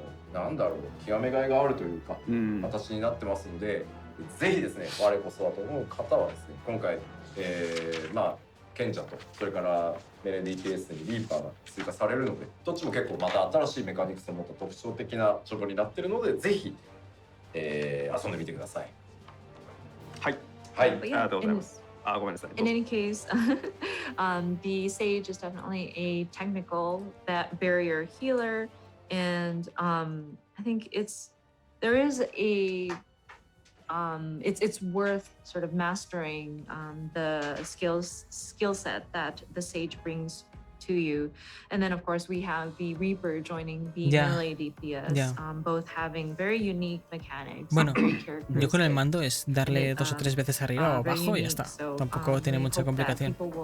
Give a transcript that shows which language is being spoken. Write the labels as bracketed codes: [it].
[ja] なんだろう、極めがいがあるというか、形になってますので、ぜひですね、我こそはと思う方はですね、今回、賢者とそれからメレディ TS にリーパーが追加されるので、どっちも結構また新しいメカニクスを持った特徴的なチョコになっているので、ぜひ、遊んでみてください。はい。はい。ありがとうございます。ごめんなさい。 [en] In any case, the Sage is definitely a technical barrier healer, and I think it's worth sort of mastering the skill set that the Sage brings to you. And then of course we have the Reaper joining the melee DPS, both having very unique mechanics. [es] Bueno, yo con el mando es darle 2 o 3 veces arriba o abajo y ya está. Tampoco tiene mucha complicación.